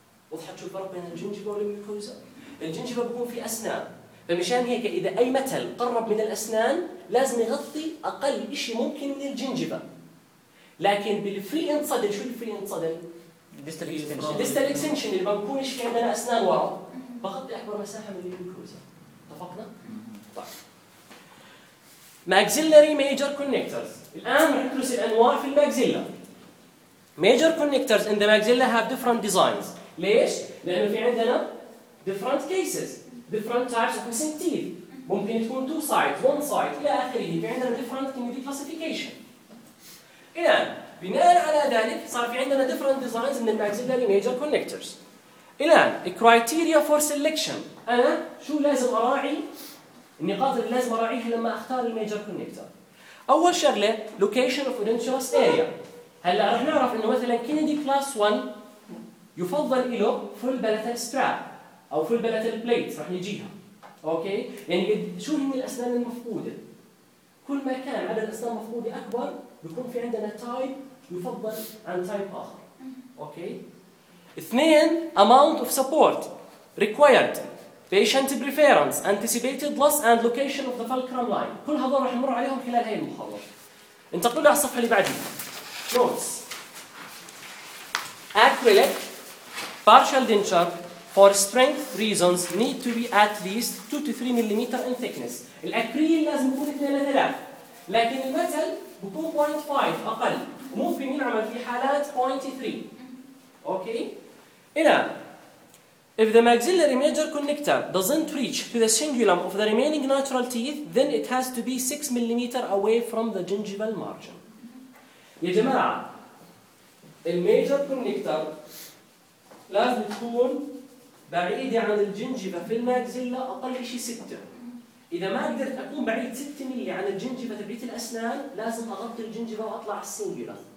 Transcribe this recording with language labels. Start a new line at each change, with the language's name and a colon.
Arabic: وضحت شو الفرق بين الجنجيفا والميوكوزا؟ الجنجيفا بكون في أسنان، فمشان هيك إذا أي متل قرب من الأسنان لازم يغطي أقل إشي ممكن من الجنجيفا. لكن بالفري انصدل، شو الفري انصدل؟ ديستال إكستنشن. ديستال إكستنشن اللي ما بكونش في عندنا أسنان ورا، بغطي أكبر مساحة من الميوكوزا. اتفقنا؟
English: Maxillary major connectors.
Arabic: الآن نتكلم عن أنواع في الماكسيلا.
English: Major connectors in the maxilla have different designs.
Arabic: ليش؟ لأنه في عندنا
English: different cases, different types of missing teeth.
Arabic: ممكن تكون two sides, one side إلى آخره. في عندنا different community classification. الآن بناء على ذلك صار في عندنا
English: different designs in the maxillary major connectors. الآن criteria for selection.
Arabic: أنا شو لازم أراعي؟ النقاط اللي لازم أراعيها لما أختار الميجر كونكتر. أول شغلة
English: location of edentulous area.
Arabic: هلأ رح نعرف إنه مثلاً كينيدي كلاس 1 يفضل إله full palatal strap أو full palatal plate رح نجيها. أوكي؟ يعني شو هي الأسنان المفقودة؟ كل ما كان عدد الأسنان المفقودة أكبر بيكون في عندنا type يفضل عن type آخر. أوكي؟ اثنين
English: amount of support required. Patient preference, anticipated loss, and location of the fulcrum line.
Arabic: كل هذول راح نمر عليهم خلال هاي المحاضرة. انتقلوا على الصفحة اللي بعدها.
English: Notes. Acrylic partial denture for strength reasons need to be at least 2 to 3 millimeter in thickness.
Arabic: الأكريل لازم يكون 2-3، لكن المتل بكون 0.5 أقل. ممكن ينعمل في حالات 0.3. Okay.
English: إلى If the maxillary major connector doesn't reach to the cingulum of the remaining natural teeth, then it has to be 6 millimeter away from the gingival margin.
Arabic: يا جماعة، الميجر كونكتر لازم تكون بعيدة عن الجنجيفا في الماكسيلا أقل شيء 6. إذا ما قدرت أكون بعيد 6 ملي عن الجنجيفا تبعيت الأسنان، لازم أغطي الجنجيفا وأطلع على السنجولا.